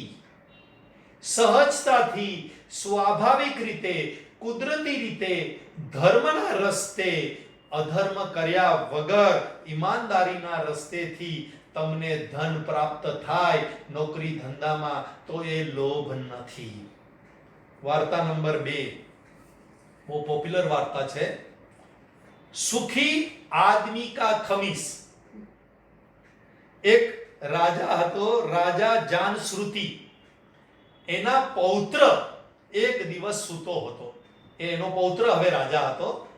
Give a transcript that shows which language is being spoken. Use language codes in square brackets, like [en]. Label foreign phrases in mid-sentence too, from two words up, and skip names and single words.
[gu] સહજતાથી, સ્વાભાવિક રીતે, કુદરતી રીતે, ધર્મના રસ્તે, અધર્મ કર્યા વગર ઈમાનદારીના રસ્તેથી તમને ધન પ્રાપ્ત થાય નોકરી ધંધામાં તો એ લોભ નથી. વાર્તા નંબર 2, [hi] वो पॉपुलर वार्ता [gu] છે, સુખી આદમી કા ખમીસ. એક રાજા હતો, રાજા જાનશ્રુતિ. એના પૌત્ર એક દિવસ સૂતો હતો. એનો પૌત્ર હવે રાજા હતો.